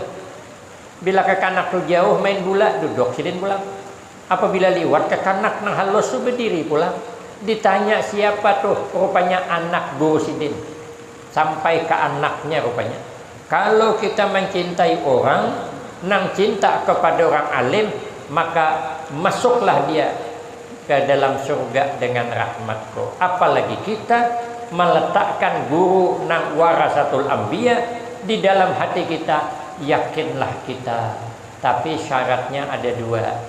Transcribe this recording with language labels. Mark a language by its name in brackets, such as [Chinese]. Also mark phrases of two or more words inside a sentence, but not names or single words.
[Banjar] Bila kakanak tuh jauh main bola, duduk sidin pulang. Apabila liwat kakanak nang halus tuh berdiri pulang. Ditanya siapa tuh, rupanya anak guru sidin. Sampai ke anaknya rupanya. Kalau kita mencintai orang, nang cinta kepada orang alim, maka masuklah dia ke dalam surga dengan rahmatku. Apalagi kita meletakkan guru nang [Arabic] warasatul anbiya [Banjar] di dalam hati kita, yakinlah kita. Tapi syaratnya ada 2.